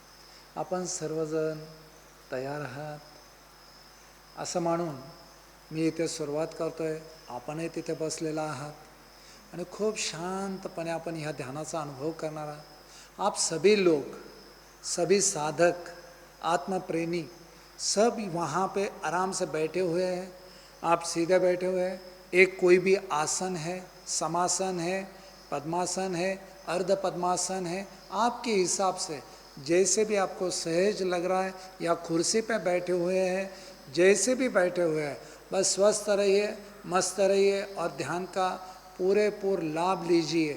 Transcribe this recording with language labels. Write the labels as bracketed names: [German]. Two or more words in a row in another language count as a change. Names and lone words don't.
[Marathi] आपण सर्वजण तयार आहात? असं म्हणून मी इथे सुरुवात करतोय. आपणही तिथे बसलेला आहात आणि खूप शांतपणे आपण ह्या ध्यानाचा अनुभव करणार आहात. [Hindi] आप सभी लोग, सभी साधक, आत्मप्रेमी सब वहाँ पे आराम से बैठे हुए हैं. आप सीधे बैठे हुए हैं. एक कोई भी आसन है, समासन है, पद्मासन है, अर्ध पद्मासन है, आपके हिसाब से जैसे भी आपको सहज लग रहा है, या कुर्सी पे बैठे हुए हैं, जैसे भी बैठे हुए हैं, बस स्वस्थ रहिए, मस्त रहिए और ध्यान का पूरे लाभ लीजिए.